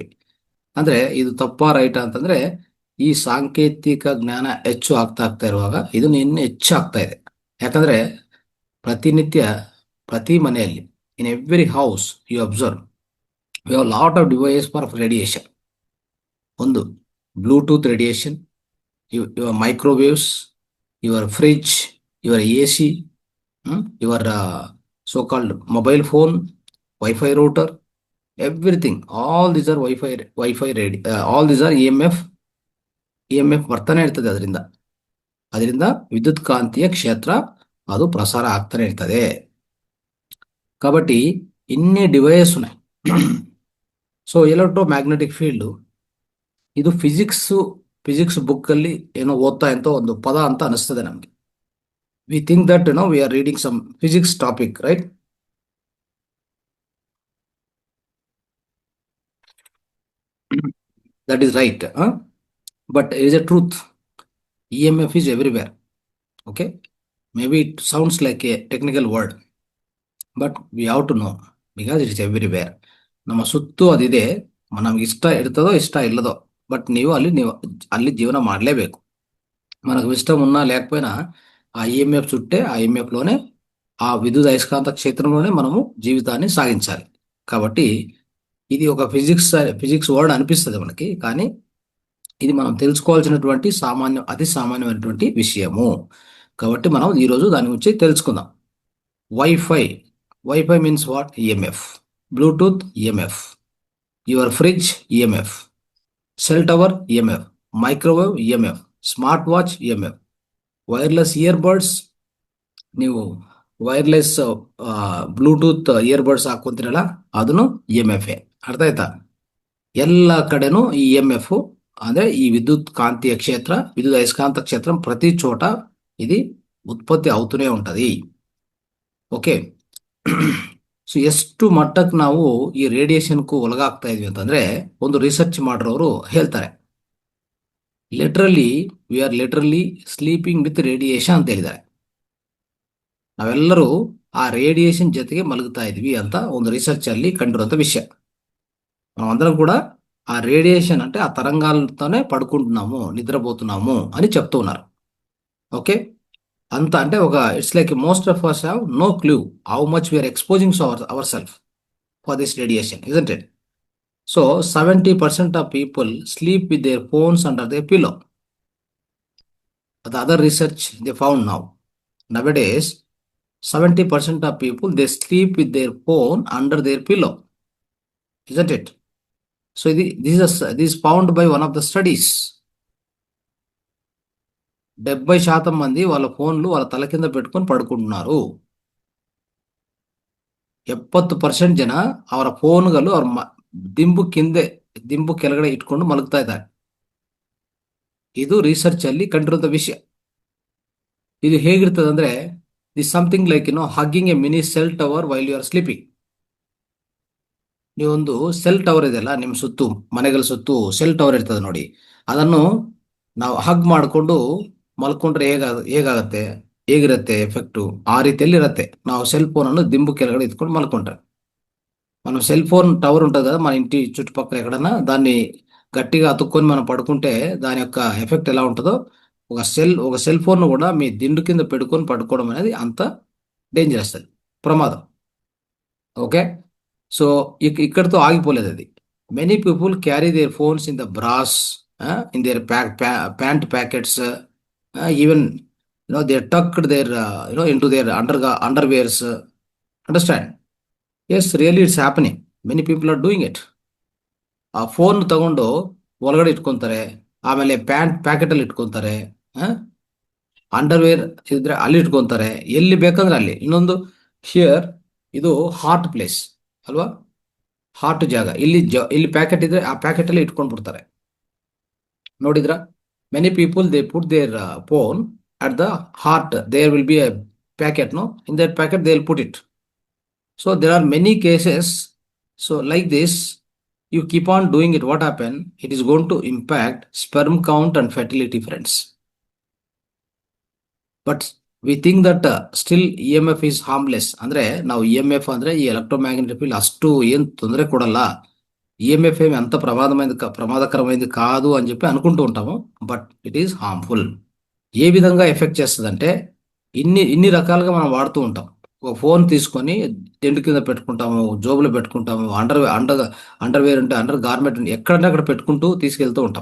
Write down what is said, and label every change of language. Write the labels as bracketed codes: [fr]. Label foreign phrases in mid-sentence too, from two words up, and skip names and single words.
[kn] ಅಂದ್ರೆ ಇದು ತಪ್ಪಾ ರೈಟಾ ಅಂತಂದ್ರೆ, ಈ ಸಾಂಕೇತಿಕ ಜ್ಞಾನ ಹೆಚ್ಚು ಆಗ್ತಾ ಇರುವಾಗ ಇದು ಇನ್ನು ಹೆಚ್ಚು ಆಗ್ತಾ ಇದೆ. ಯಾಕಂದ್ರೆ ಪ್ರತಿನಿತ್ಯ ಪ್ರತಿ ಮನೆಯಲ್ಲಿ, [en] in every house you observe, we have lot of device for radiation. ಒಂದು Bluetooth radiation, your microwaves, your fridge, your AC, your so called mobile phone, Wi-Fi router, everything, all these are Wi-Fi ready, all these are EMF [kn] ಬರ್ತಾನೆ ಇರ್ತದೆ. ಅದರಿಂದ ವಿದ್ಯುತ್ ಕಾಂತೀಯ ಕ್ಷೇತ್ರ ಅದು ಪ್ರಸಾರ ಆಗ್ತಾನೆ ಇರ್ತದೆ. [te] కాబట్టి ఇన్ని డివైస్ ఉన్నాయి. సో [en] electro magnetic field [kn] ಇದು ಫಿಸಿಕ್ಸ್ ಬುಕ್ ಅಲ್ಲಿ ಏನೋ ಓದ್ತಾ ಅಂತ ಒಂದು ಪದ ಅಂತ ಅನಿಸ್ತದೆ ನಮ್ಗೆ. [en] we think that we are reading some physics topic, ರೈಟ್? That is right, but it is a truth. EMF is everywhere. Okay, maybe it sounds like a technical word, but we have to know because it is everywhere. [kn] ನಮ್ಮ ಸುತ್ತು ಅದಿದೆ. ನಮ್ಗೆ ಇಷ್ಟ ಇರ್ತದೋ ಇಷ್ಟ ಇಲ್ಲದೋ, బట్ ನೀವು ಅಲ್ಲಿ జీవనం ಮಾಡಲೇಬೇಕು. [te] మనకు ఇష్టం ఉన్నా లేకపోయినా ఆ ఈఎంఎఫ్ చుట్టే, ఆ ఈఎంఎఫ్ లోనే, ఆ విద్యుత్ అయస్కాంత క్షేత్రంలోనే మనము జీవితాన్ని సాగించాలి. కాబట్టి ఇది ఒక ఫిజిక్స్ వర్డ్ అనిపిస్తుంది మనకి, కానీ ఇది మనం తెలుసుకోవాల్సినటువంటి అతి సామాన్యమైనటువంటి విషయము. కాబట్టి మనం ఈరోజు దాని గురించి తెలుసుకుందాం. [en] Wi-Fi means what? [te] ఈఎంఎఫ్. [en] Bluetooth EMF, your fridge EMF, cell tower EMF, microwave EMF, smart watch EMF, wireless earbuds, [kn] ನೀವು [en] wireless Bluetooth earbuds [kn] ಹಾಕೊಂತೀರಲ್ಲ, ಅದನ್ನು EMF. ಅರ್ಥ ಆಯ್ತಾ? ಎಲ್ಲ ಕಡೆನೂ ಈ EMF ಅಂದ್ರೆ ಈ [te] విద్యుత్ కాంతీయ క్షేత్ర, విద్యుత్ అయస్కాంత క్షేత్రం ప్రతి చోట ఇది ఉత్పత్తి అవుతూనే ఉంటది. [en] okay, so [kn] ಎಷ್ಟು ಮಟ್ಟಕ್ಕೆ ನಾವು ಈ ರೇಡಿಯೇಷನ್ಗೂ ಒಳಗಾಗ್ತಾ ಇದೀವಿ ಅಂತಂದ್ರೆ, ಒಂದು ರಿಸರ್ಚ್ ಮಾಡೋರು ಹೇಳ್ತಾರೆ, [en] we are literally sleeping with radiation [kn] ಅಂತ ಹೇಳಿದ್ದಾರೆ. ನಾವೆಲ್ಲರೂ ಆ ರೇಡಿಯೇಷನ್ ಜೊತೆಗೆ ಮಲಗ್ತಾ ಇದೀವಿ ಅಂತ ಒಂದು ರಿಸರ್ಚ್ ಅಲ್ಲಿ ಕಂಡಿರುವಂತ ವಿಷಯ. [te] మనమందరం కూడా ఆ రేడియేషన్ అంటే ఆ తరంగాలతోనే పడుకుంటున్నాము, నిద్రపోతున్నాము అని చెప్తూ ఉన్నారు. [en] ఓకే, [te] అంత అంటే ఒక [en] it's like most of us have no clue how much we are exposing ourselves for this radiation, isn't it? So 70% of people sleep with their phones under their pillow. The other research they found nowadays 70% of people they sleep with their phone under their pillow, isn't it? So this is found by one of the studies. [te] 70% మంది వాళ్ళ ఫోన్లు వాళ్ళ తల కింద పెట్టుకొని పడుకుంటున్నారు. [kn] 70% ಜನ ಅವರ ಫೋನ್ಗಳು ಅವ್ರ ದಿಂಬು ಕೆಳಗಡೆ ಇಟ್ಕೊಂಡು ಮಲಗ್ತಾ ಇದ್ದಾರೆ. ಇದು ರಿಸರ್ಚ್ ಅಲ್ಲಿ ಕಂಡಿರುವಂತ ವಿಷಯ. ಇದು ಹೇಗಿರ್ತದೆ ಅಂದ್ರೆ, [en] this something like hugging a mini cell tower while you are sleeping. [kn] ನೀವೊಂದು [en] cell tower [kn] ಇದೆಯಲ್ಲ ನಿಮ್ಮ ಸುತ್ತು, ಮನೆಗಳ ಸುತ್ತು [en] cell tower [kn] ಇರ್ತದೆ ನೋಡಿ, ಅದನ್ನು ನಾವು ಹಗ್ ಮಾಡಿಕೊಂಡು ಮಲ್ಕೊಂಡ್ರೆ ಹೇಗಾಗತ್ತೆ, ಹೇಗಿರುತ್ತೆ ಎಫೆಕ್ಟು, ಆ ರೀತಿಯಲ್ಲಿ ಇರುತ್ತೆ. ನಾವು [en] cell phone [kn] ಅನ್ನು ದಿಂಬು ಕೆಳಗಡೆ ಇಟ್ಕೊಂಡು మలుకుంటాం. [te] మనం [en] cell phone tower [te] ఉంటుంది కదా మన ఇంటి చుట్టుపక్కల ఎక్కడన్నా, దాన్ని గట్టిగా అతుక్కొని మనం పడుకుంటే దాని యొక్క ఎఫెక్ట్ ఎలా ఉంటుందో, ఒక [en] cell phone [te] కూడా మీ దిండు కింద పెట్టుకొని పడుకోవడం అనేది అంత డేంజరస్, అది ప్రమాదం. [en] okay, so [te] ఇక్కడితో ఆగిపోలేదు అది. [en] many people carry their phones in the bras, in their pant pockets, even they tucked there in to their underwears. అండర్స్టాండ్? yes, really it's happening. many people are doing it. [kn] ಆ ಫೋನ್ ತಗೊಂಡು ಒಳಗಡೆ ಇಟ್ಕೊಂತಾರೆ, ಆಮೇಲೆ [en] pant pocket [kn] ಅಲ್ಲಿ ಇಟ್ಕೊಂತಾರೆ, ಅಂಡರ್ವೇರ್ ಇದ್ರೆ ಅಲ್ಲಿ ಇಟ್ಕೊಂತಾರೆ, ಎಲ್ಲಿ ಬೇಕಂದ್ರೆ ಅಲ್ಲಿ. ಇನ್ನೊಂದು, ಹಿಯರ್ ಇದು [en] hot place [kn] ಅಲ್ವಾ, ಹಾಟ್ ಜಾಗ, ಇಲ್ಲಿ ಪ್ಯಾಕೆಟ್ ಇದ್ರೆ ಆ ಪ್ಯಾಕೆಟ್ ಅಲ್ಲಿ ಇಟ್ಕೊಂಡು ಬಿಡ್ತಾರೆ. ನೋಡಿದ್ರ, [en] many people they put their phone at the heart, there will be a pocket, no, in that pocket they will put it. So there are many cases. So like this, you keep on doing it. What happen? It is going to impact sperm count and fertility, friends. But we think that still EMF is harmless. [kn] ಅಂದ್ರೆ ನಾವು EMF ಅಂದ್ರೆ ಈ [en] electromagnetic field [kn] అಷ್ಟು ఏం ತೊಂದರೆ ಕೊಡಲ್ಲ, [te] EMF ఏమి అంత ప్రమాదకరమైనది కాదు అని చెప్పి అనుకుంటూ ఉంటాము. [en] but it is harmful. [te] ఏ విధంగా ఎఫెక్ట్ చేస్తుందంటే, ఇన్ని రకాలుగా మనం వాడుతూ ఉంటాం. ఒక ఫోన్ తీసుకొని టెంట్ కింద పెట్టుకుంటాము, జోబులో పెట్టుకుంటాము, అండర్వేర్ ఉంటే [en] under garment [te] ఎక్కడంటే అక్కడ పెట్టుకుంటూ తీసుకెళ్తూ ఉంటాం.